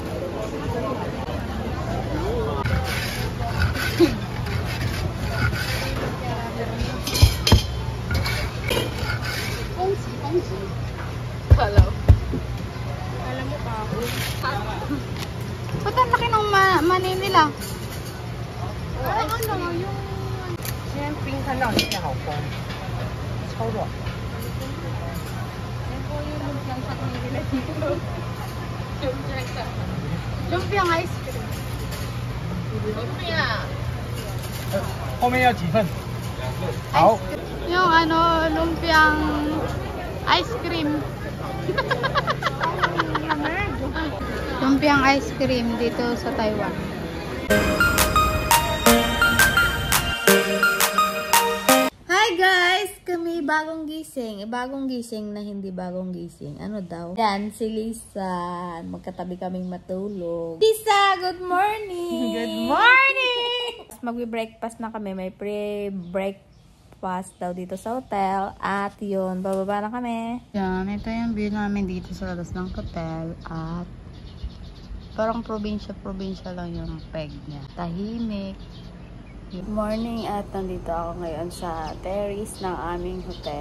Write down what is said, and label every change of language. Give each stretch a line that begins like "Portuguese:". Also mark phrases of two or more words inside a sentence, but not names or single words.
English: Hello.
Filipino: Alam mo pa ako. Ba't ang laki ng mani nila? Ano yung...
Chinese: 今天冰看到里面好风，超软。
English: Lumpiang ice cream.
Chinese: 后面要几份？好。
Filipino: Yung ano, lumpiang
English: ice cream.
Filipino: Lumpiang
English: ice cream
Filipino: dito sa Taiwan.
English: Hi guys!
Filipino: Kami bagong gising. Bagong gising na hindi bagong gising. Ano daw? Yan, si Lisa. Magkatabi kaming matulog. Lisa,
English: good morning! Good morning!
Filipino: Magbe-breakfast na kami. May pre-breakfast daw dito sa hotel. At yun, bababa na kami. Yan, ito yung view namin dito sa labas ng hotel. At parang probinsya lang yung peg niya. Tahimik.
English: Good morning
Filipino: at nandito ako ngayon sa terrace ng aming hotel.